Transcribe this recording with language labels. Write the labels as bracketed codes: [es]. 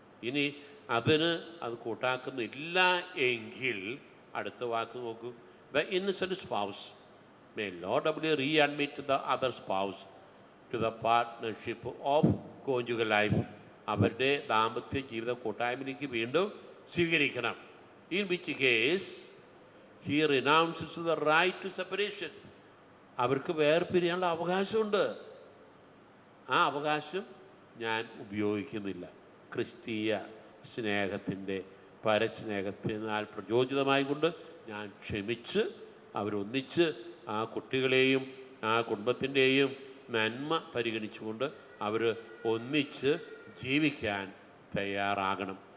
[ml] ഇനി അത് കൂട്ടാക്കുന്നില്ല എങ്കിൽ അടുത്ത വാക്ക് നോക്കൂ. [en] The innocent spouse may laudably readmit the other spouse to the partnership of conjugal life. [ml] അവരുടെ ദാമ്പത്യ ജീവിത കൂട്ടായ്മയിലേക്ക് വീണ്ടും സ്വീകരിക്കണം. [en] In which case he renounces the right to separation. [ml] അവർക്ക് വേർപിരിയാനുള്ള അവകാശമുണ്ട്. ആ അവകാശം ഞാൻ ഉപയോഗിക്കുന്നില്ല. ക്രിസ്തീയ സ്നേഹത്തിൻ്റെ പരസ്നേഹത്തിനാൽ പ്രചോദിതമായി കൊണ്ട് ഞാൻ ക്ഷമിച്ച് അവരൊന്നിച്ച് ആ കുട്ടികളെയും ആ കുടുംബത്തിൻ്റെയും നന്മ പരിഗണിച്ചുകൊണ്ട് അവർ ഒന്നിച്ച് ജീവിക്കാൻ തയ്യാറാകണം.